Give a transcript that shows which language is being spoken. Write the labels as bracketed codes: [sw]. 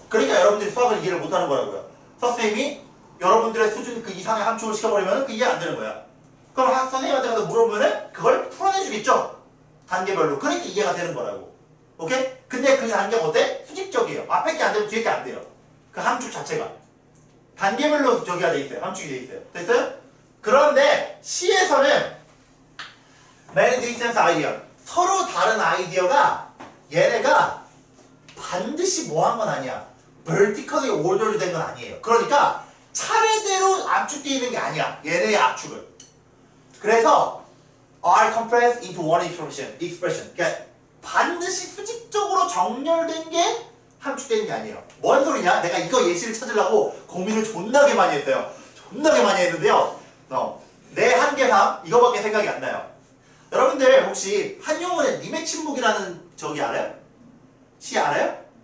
[ko] 그러니까 여러분들이 수학을 이해를 못하는 거라고요. 수학 선생님이 여러분들의 수준 그 이상의 함축을 시켜버리면 그 이해 안 되는 거야. 그럼 선생님한테 가서 물어보면 그걸 풀어내주겠죠? 단계별로. 그러니까 이해가 되는 거라고. 오케이? 근데 그 단계가 어때? 수직적이에요. 앞에 게 안 되면 뒤에 게 안 돼요. 그 함축 자체가. 단계별로 저기가 돼 있어요. 함축이 돼 있어요. 됐어요? 그런데 C에서는 [en] many different idea. [ko] 서로 다른 아이디어가 얘네가 반드시 뭐 한 건 아니야. [en] vertically ordered [ko] 된 건 아니에요. 그러니까 차례대로 압축되어 있는 게 아니야. 얘네의 압축은. 그래서 [en] are compressed into one expression. [ko] 그러니까 반드시 수직적으로 정렬된 게 함축되는 게 아니에요. 뭔 소리냐? 내가 이거 예시를 찾으려고 고민을 존나게 많이 했어요. 존나게 많이 했는데요. 내 한계상 이거밖에 생각이 안 나요. 여러분들 혹시 한용운의 님의 침묵이라는 저기 알아요? 시 알아요?